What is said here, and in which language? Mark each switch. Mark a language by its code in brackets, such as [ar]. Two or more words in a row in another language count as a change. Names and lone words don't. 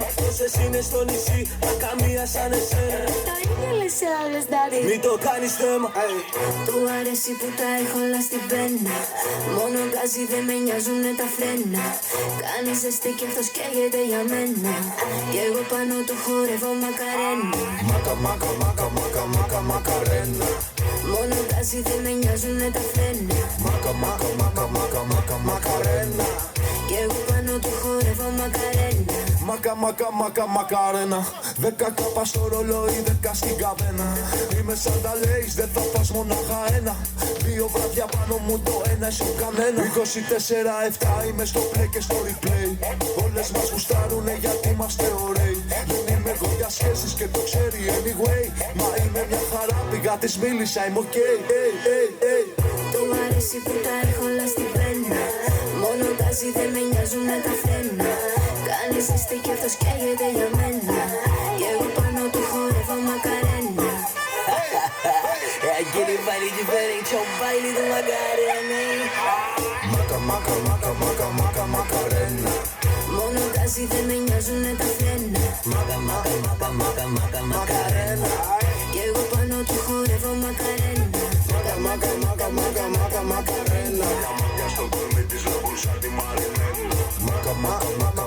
[el] Τόσες είναι στο νησί, μα καμία σαν εσένα. Τα ίδια λες σε άλλες, daddy. Μη το κάνεις θέμα. Του αρέσει που τα έχω όλα στην πένα. Μόνο γκάζι δεν με νοιάζουνε τα φρένα. Κάνει ζεστή κι αυτός καίγεται για μένα. Κι εγώ πάνω του χορεύω μακαρένα. Maca, maca, maca, maca, maca, macarena. Μόνο γκάζι δεν με νοιάζουνε τα φρένα. Maca, maca, maca, maca, maca, macarena. Κι εγώ πάνω του χορεύω μακαρένα. Μακα, μακα, μακα, μακαρένα. 10 κάπα στο ρολόι, 10 στην καβένα. Είμαι σαν τα λέεις, δεν θα πας μονάχα ένα. 2 βράδια πάνω μου, το ένα σου κανένα. 24-7 είμαι στο play και στο replay. Όλες μας γουστάρουνε γιατί είμαστε ωραίοι. Δεν είμαι εγώ για σχέσεις και το ξέρει anyway. Μα είμαι μια χαρά, πήγα της μίλησα, είμαι ok. Του αρέσει που τα έχω όλα στην πένα. Μόνο γκάζι δεν με νοιάζουνε τα φρένα. Κάνει ζεστή κι αυτός καίγεται για μένα. Κι εγώ πάνω του χορεύω μακαρένα. [pt] Aquele baile diferente é o baile do Macarena. [el] Maca, maca, maca, maca, maca, macarena. Μόνο γκάζι δεν με νοιάζουνε τα φρένα. Maca, maca, maca, maca, maca, macarena. Κι εγώ πάνω του χορεύω μακαρένα. Maca, maca, maca, maca, maca, macarena. Για στο κορμί της λαμπούσα τη μαρινένα. Maca, maca, maca.